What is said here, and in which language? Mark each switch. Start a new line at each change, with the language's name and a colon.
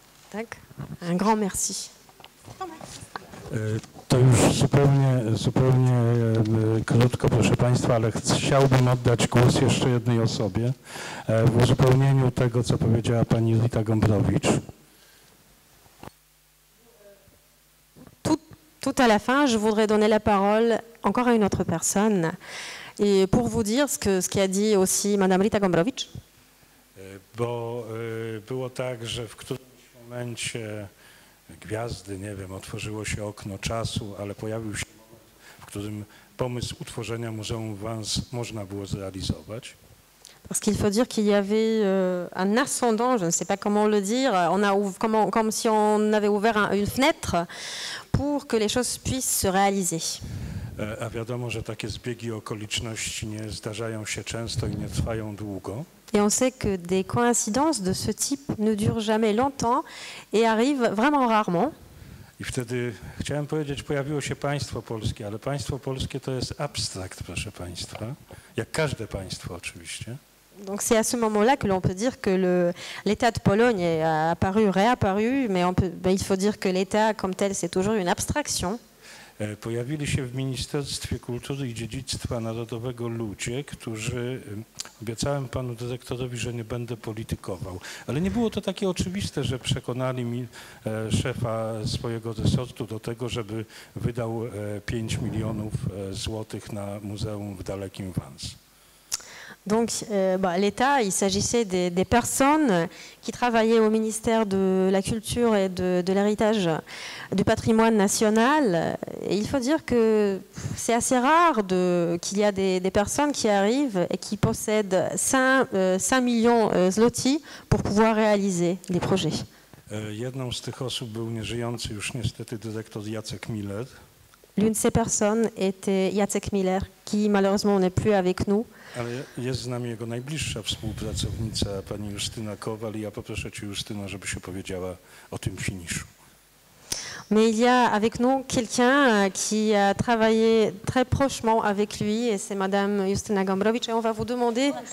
Polish: Tak?
French: Un grand merci.
Polish: To już zupełnie krótko, proszę Państwa, ale chciałbym oddać głos jeszcze jednej osobie w uzupełnieniu tego, co powiedziała pani Rita Gombrowicz.
French: Tout à la fin, je voudrais donner la parole encore à une autre personne Et pour vous dire ce qu'a dit aussi Madame Rita Gombrowicz.
Polish: Bo było tak, że w którymś momencie gwiazdy, nie wiem, otworzyło się okno czasu, ale pojawił się moment, w którym pomysł utworzenia Muzeum Vance można było zrealizować.
French: Parce qu'il faut dire qu'il y avait un ascendant, je ne sais pas comment le dire, comme si on avait ouvert une fenêtre pour que les choses puissent se réaliser.
Polish: A wiadomo, że takie zbiegi okoliczności nie zdarzają się często i nie trwają długo.
French: Et on sait que des coïncidences de ce type ne durent jamais longtemps et arrivent vraiment rarement.
Polish: I wtedy chciałem powiedzieć, pojawiło się państwo polskie, ale państwo polskie to jest abstrakt, proszę państwa, jak każde państwo oczywiście.
French: Donc c'est à ce moment-là que l'on peut dire que l'État de Pologne est apparu, réapparu, mais il faut dire que l'État comme tel, c'est toujours une abstraction.
Polish: Pojawili się w Ministerstwie Kultury i Dziedzictwa Narodowego ludzie, którzy, obiecałem panu dyrektorowi, że nie będę politykował, ale nie było to takie oczywiste, że przekonali mi szefa swojego resortu do tego, żeby wydał 5 milionów złotych na muzeum w dalekim Vance.
French: Donc l'État, il s'agissait des personnes qui travaillaient au ministère de la Culture et de l'héritage du patrimoine national. Et il faut dire que c'est assez rare qu'il y a des personnes qui arrivent et qui possèdent 5 millions zloty pour pouvoir réaliser des projets.
Polish: Jedną z tych osób był nieżyjący już niestety dyrektor Jacek Miller.
French: L'une de ces personnes était Jacek Miller, qui malheureusement n'est plus avec nous.
Polish: Ale jest z nami jego najbliższa współpracownica, pani Justyna Kowal, i ja poproszę cię, Justyno, żeby się powiedziała o tym finiszu.
French: Mais il y a avec nous quelqu'un qui a travaillé très prochement avec lui, et c'est Madame Justyna Gombrowicz, et on va vous demander...